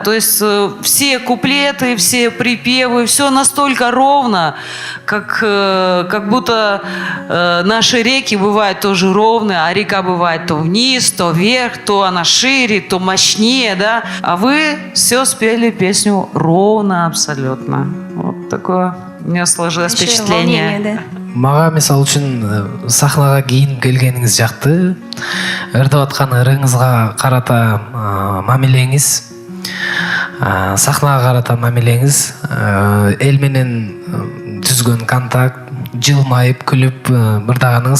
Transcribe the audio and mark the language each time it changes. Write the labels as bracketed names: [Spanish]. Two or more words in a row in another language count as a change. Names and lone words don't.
[Russian] То есть все куплеты, все припевы, все настолько ровно, как будто наши реки бывают тоже ровные, а река бывает то вниз, то вверх, то она шире, то мощнее, да? А вы все спели песню ровно абсолютно. Вот такое у меня сложилось впечатление. [Kyrgyz] Мага мисал үчүн сахнага кийин келгениңиз жакты. Ырдап аткан ырыңызга карата мамилеңиз, сахнага карата мамилеңиз, эл менен түзгөн контакт, жылмайып, күлүп ырдаганыңыз.